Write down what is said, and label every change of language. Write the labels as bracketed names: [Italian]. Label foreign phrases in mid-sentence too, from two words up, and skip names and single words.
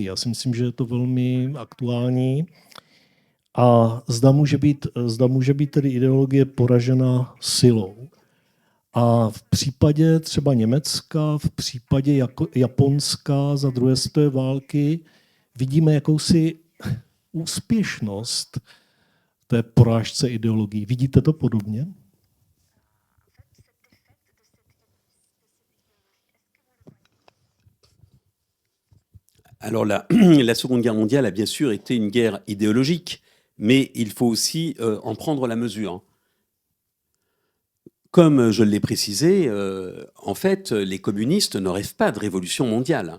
[Czech] Já si myslím, že je to velmi aktuální. A zda může být tedy ideologie poražena silou. A v případě třeba Německa, v případě Japonska za druhé světové války vidíme jakousi úspěšnost té porážce ideologií. Vidíte to podobně? [French] Alors la Seconde Guerre mondiale a bien sûr été une guerre idéologique, mais il faut aussi en prendre la mesure. Comme je l'ai précisé, en fait, les communistes ne rêvent pas de révolution mondiale.